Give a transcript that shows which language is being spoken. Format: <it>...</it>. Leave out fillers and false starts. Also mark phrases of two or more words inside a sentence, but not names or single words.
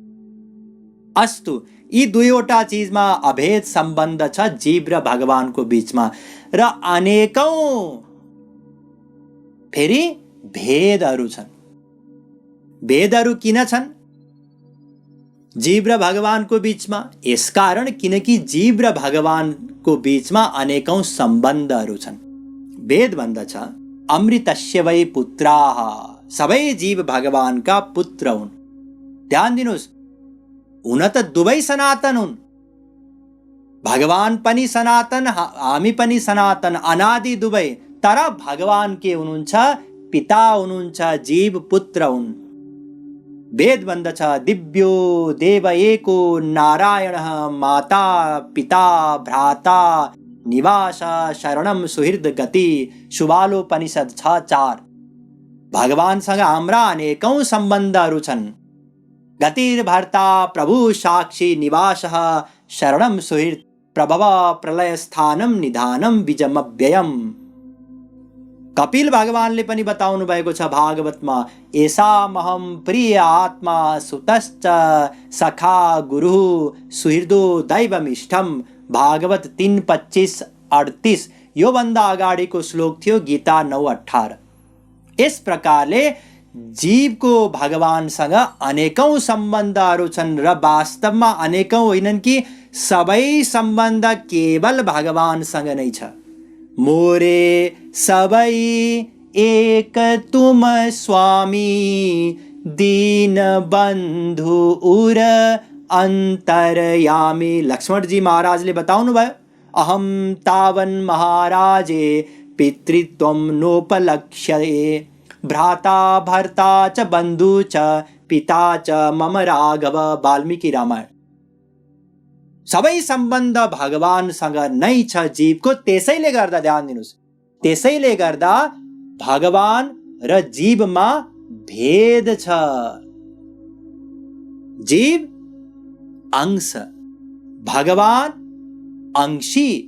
<ne>अस्तु, यी दुईवटा चिजमा अभेद सम्बन्ध छ जीव र भगवानको बीचमा, र अनेकौं फेरि भेदहरू छन्। भेदहरू किन छन् जीव र भगवानको बीचमा? यसकारण किनकि जीव र भगवानको बीचमा अनेकौं सम्बन्धहरू छन्। वेद भन्दछ,</ne> <sa>अमृतस्य वै पुत्राः,</sa> <ne>सबै जीव भगवानका पुत्र हुन्। ध्यान दिनुहोस्, हुन त दुवै सनातन हुन्। भगवान पनि सनातन, हामी पनि सनातन, अनादि दुवै। तर भगवान के हुनुहुन्छ? पिता हुनुहुन्छ, जीव पुत्र हुन्। वेद भन्दछ,</ne> <sa>दिव्यो देव एको नारायणः, माता पिता भ्राता निवास शरणम सुहृद गति, सुबालोपनिषद 6:4।</sa> <ne>भगवानसँग हाम्रा अनेकौं सम्बन्धहरू छन्।</ne> <sa>गतिर्भर्ता प्रभु साक्षी निवासः, शरणम सुहृद प्रभव प्रलय स्थानम निधानम बीजमव्ययम्।</sa> <ne>कपिल भगवानले पनि बताउनु भएको छ भागवतमा,</ne> <sa>एषामहं प्रिय आत्मा सुतश्च सखा गुरुः सुहृदो दैवमिष्ठम्।</sa> <ne>भागवत 3:25-38। यो भन्दा अगाडिको श्लोक थियो गीता 9:18। यस प्रकारले जीवको भगवानसँग अनेकौं सम्बन्धहरू छन् र वास्तवमा अनेकौं होइनन् कि सबै सम्बन्ध केवल भगवानसँग नै छ।</ne> <awa>मोरे सबै एक तुम स्वामी, दीन बन्धु उर अन्तरयामी।</awa> <ne>लक्ष्मणजी महाराजले बताउनु भयो,</ne> <sa>अहम तावन महाराजे पितृत्वम नोपलक्ष्ये, भ्राता भर्ता च बन्धु च पिता च मम राघव।</sa> <ne>वाल्मीकि रामायण। सबै सम्बन्ध भगवानसँग नै छ जीवको। त्यसैले गर्दा ध्यान दिनुस्, त्यसैले गर्दा भगवान र जीवमा भेद छ। जीव अंश, भगवान अंशी।</ne>